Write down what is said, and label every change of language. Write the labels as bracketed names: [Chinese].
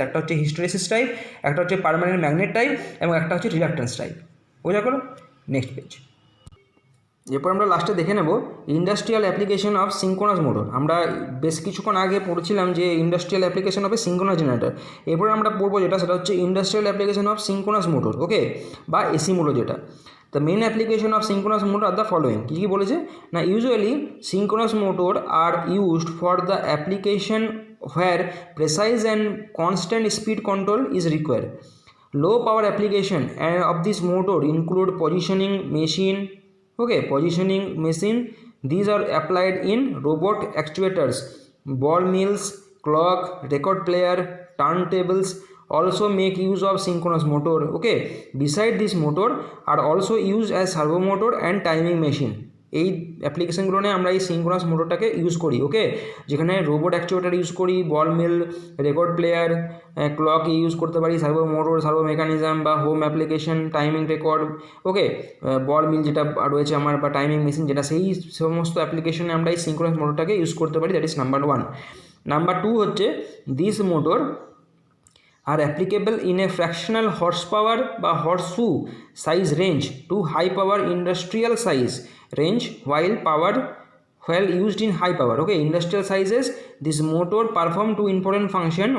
[Bangla] একটা হচ্ছে hysteresis type, একটা হচ্ছে পার্মানেন্ট ম্যাগনেট টাইপ, এবং একটা হচ্ছে রিলাক্টেন্স টাইপ। বোঝা গেল? Next page. এরপর আমরা লাস্টে দেখে নেব industrial application of synchronous motor. আমরা বেশ কিছুক্ষণ আগে পড়ছিলাম যে industrial application of A synchronous generator. এরপর আমরা পড়বো সেটা হচ্ছে industrial application of synchronous motor. ওকে, বা এসি মোটর যেটা। [English] The main application of synchronous motor are the following. [Bangla] কি বলেছে না, [English] usually synchronous motor are used for the application where precise and constant speed control is required. Low power application of this motor include positioning machine. Okay, positioning machine. These are applied in robot actuators, ball mills, clock, record player, turntables. Also make use of synchronous motor. Okay, beside this motor are also used as servo motor and timing machine. [Bangla] এই অ্যাপ্লিকেশনগুলো নিয়ে আমরা এই synchronous মোটরটাকে use করি। ওকে, যেখানে robot actuator use করি, বল মিল, record player, clock use করতে পারি, servo motor, servo mechanism বা হোম অ্যাপ্লিকেশন, টাইমিং রেকর্ড। ওকে, বল মিল যেটা রয়েছে আমার, বা টাইমিং মেশিন যেটা, সেই সমস্ত অ্যাপ্লিকেশনে আমরা এই সিঙ্ক্রোনাস মোটরটাকে ইউজ করতে পারি। [English] That is number 1। [Bangla] নাম্বার 2 হচ্ছে [English] This motor are applicable in a fractional horsepower বা horseshoe size range to high power industrial size range while used in high power. Okay, industrial sizes this motor perform two important function.